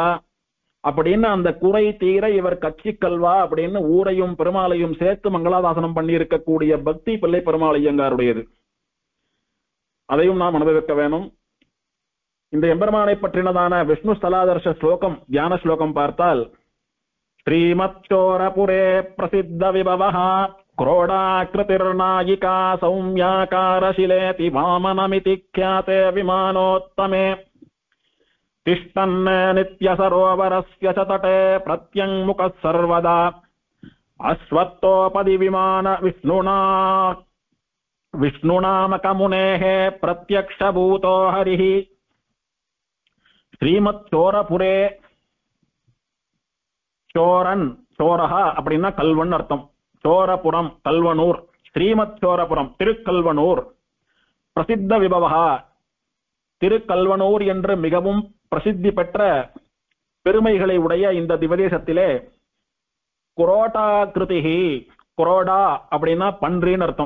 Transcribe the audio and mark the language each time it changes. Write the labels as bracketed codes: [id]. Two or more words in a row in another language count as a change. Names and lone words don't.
[ta] அப்படின்னு அந்த குறை தீர இவர் கட்சி கல்வா அப்படின்னு ஊரையும் பெருமாளையும் சேர்த்து மங்களாதாசனம் பண்ணி இருக்கக்கூடிய பக்தி பிள்ளை பெருமாள் ஐயங்காருடையது. அதையும் நாம் அனுபவிக்க வேணும். இந்த எம்பெருமானை பற்றினதான விஷ்ணு ஸ்தலாதர்ஷ ஸ்லோகம் தியான ஸ்லோகம் பார்த்தால், [sa] श्रीमच्चोरपुरे प्रसिद्ध विभवः क्रोडाकृतिर्नायिका सौम्याकारशिलेति वामनमिति ख्याते विमानोत्तमे तिष्ठन् नित्यसरोवरस्य च तटे प्रत्यङ्मुखः सर्वदा अश्वत्थोपदि विमान विष्णुनामकमुनेः प्रत्यक्षभूतो हरिः. श्रीमच्चोरपुरे चोरन चोरहा [ta] அப்படின்னா கல்வன் அர்த்தம். சோரபுரம் கல்வனூர், ஸ்ரீமத் சோரபுரம் திருக்கல்வனூர். [sa] प्रसिद्ध विभवः [ta] திருக்கல்வனூர் என்று மிகவும் பிரசித்தி பெற்ற பெருமைகளை உடைய இந்த திவதேசத்திலே குரோடாகிருதிஹி, குரோடா அப்படின்னா பன்றின்னு அர்த்தம்.